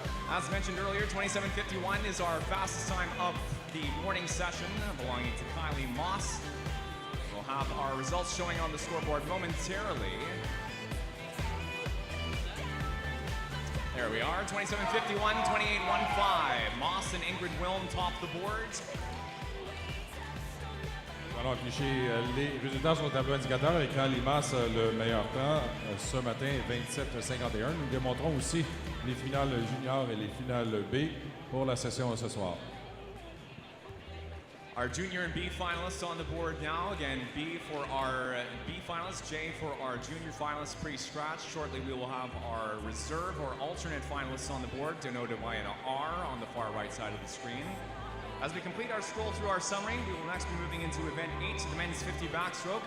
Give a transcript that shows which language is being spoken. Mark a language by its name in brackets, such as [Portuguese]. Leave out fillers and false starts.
[English] As mentioned earlier, 27:51 is our fastest time of the morning session, belonging to Kylie Moss. We'll have our results showing on the scoreboard momentarily. There we are, 27:51, 28:15. Moss and Ingrid Wilm top the board. [French] Alors, cliché, les résultats sur le tableau indicateur avec Kylie Moss le meilleur temps ce matin, 27:51. Nous démontrons aussi les finales juniors et les finales B pour la session de ce soir. [English] Our junior and B finalists on the board now. Again, B for our B finalists, J for our junior finalists pre-scratch. Shortly we will have our reserve or alternate finalists on the board, denoted by an R on the far right side of the screen. As we complete our scroll through our summary, we will next be moving into event 8, the men's 50 backstroke.